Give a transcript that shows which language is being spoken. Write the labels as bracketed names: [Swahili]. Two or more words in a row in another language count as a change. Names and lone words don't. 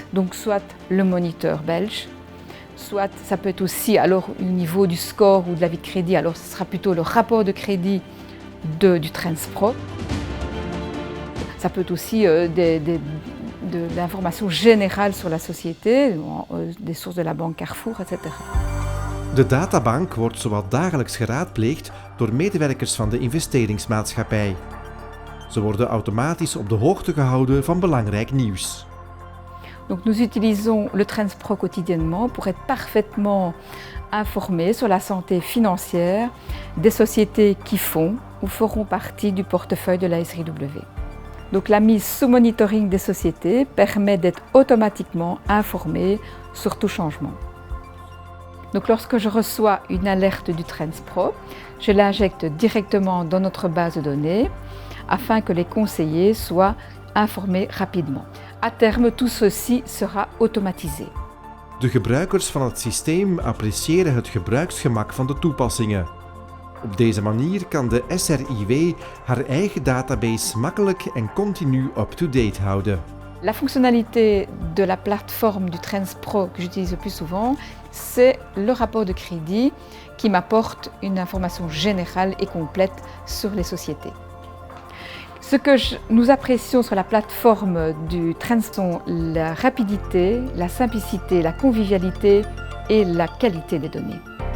[French] Donc soit le moniteur belge, soit ça peut être aussi alors au niveau du score ou de l'avis de crédit, alors ce sera plutôt le rapport de crédit du Trends Pro. Ça peut être aussi de l'information générale sur la société, des sources de la banque Carrefour, etc. [Dutch] De databank wordt zowat dagelijks geraadpleegd door medewerkers van de investeringsmaatschappij. Ze worden automatisch op de hoogte gehouden van belangrijk nieuws. [French] Donc nous utilisons le Trends Pro quotidiennement pour être parfaitement informés sur la santé financière des sociétés qui font ou feront partie du portefeuille de la SRIW. Donc la mise sous monitoring des sociétés permet d'être automatiquement informé sur tout changement. Donc lorsque je reçois une alerte du Trends Pro, je l'injecte directement dans notre base de données afin que les conseillers soient informés rapidement. À terme, tout ceci sera automatisé. [Dutch] De gebruikers van het systeem appreciëren het gebruiksgemak van de toepassingen. Op deze manier kan de SRIW haar eigen database makkelijk en continu up-to-date houden. [French] La fonctionnalité de la plateforme du Trends Pro que j'utilise le plus souvent, c'est le rapport de crédit qui m'apporte une information générale et complète sur les sociétés. Ce que nous apprécions sur la plateforme du Trends sont la rapidité, la simplicité, la convivialité et la qualité des données.